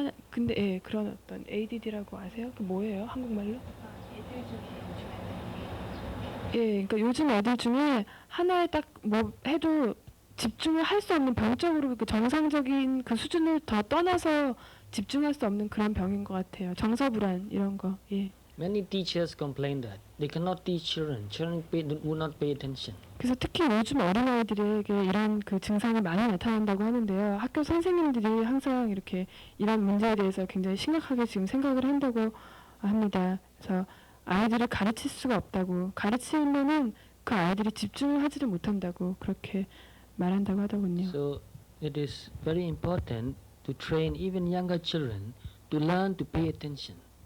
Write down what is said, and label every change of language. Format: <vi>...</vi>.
<ko>근데 예, 그런 어떤 ADD라고 아세요? 그 뭐예요? 한국말로? 예, 그러니까 요즘 애들 중에 하나에 딱 뭐 해도 집중을 할 수 없는 병적으로 그 정상적인 그 수준을 더 떠나서 집중할 수 없는 그런 병인 것 같아요. 정서불안 이런 거. 예.</ko> <en>Many teachers complain that they cannot teach children. Children would not pay attention.</en> <ko>그래서 특히 요즘 어린아이들에게 이런 그 증상이 많이 나타난다고 하는데요. 학교 선생님들이 항상 이렇게 이런 문제에 대해서 굉장히 심각하게 지금 생각을 한다고 합니다. 그래서 아이들을 가르칠 수가 없다고, 가르치면은 그 아이들이 집중을 하지를 못한다고 그렇게 말한다고 하더군요.</ko> <en>So it is very important to train even younger children to learn to pay attention.</en>